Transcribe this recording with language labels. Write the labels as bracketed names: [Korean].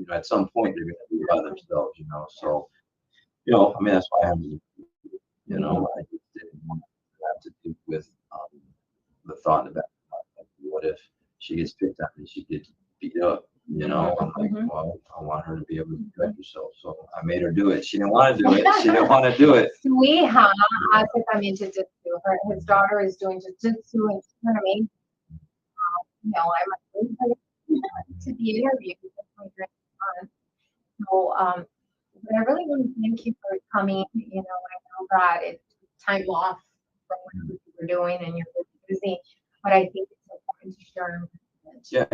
[English] At some point they're going to be by themselves, So, I mean, that's why I have to, I just didn't want to have to deal with the thought in the back of my head, what if she gets picked on and she gets beat up? I'm like, well, I want her to be able to protect herself. So I made her do it. She didn't want to do it. She didn't want to do it. [Spanish] Sweetheart, hace también jiu-jitsu. [English] His daughter is doing jiu-jitsu, and she's an amazing. I'm to the interview with my grandson. So, but I really want to thank you for coming. I know that it's time off from what you were doing and you're really busy, but I think it's important to share